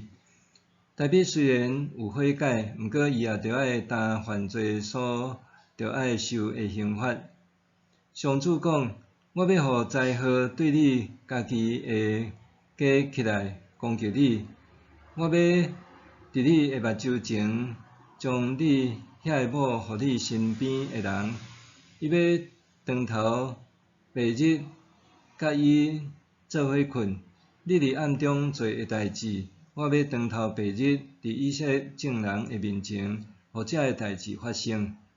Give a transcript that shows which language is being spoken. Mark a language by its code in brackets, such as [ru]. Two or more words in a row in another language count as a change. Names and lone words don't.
[nan] 大笔虽然有悔改，毋过伊也着爱担犯罪所着爱受的刑罚。上主讲：我要互灾祸对你家己会加起来攻击你，我要伫你的目睭前将你遐个某互你身边的人，伊要长头白日甲伊做伙困，你伫暗中做的代志。我要长头白日，伫以色列众人的面前，互遮个代志发生。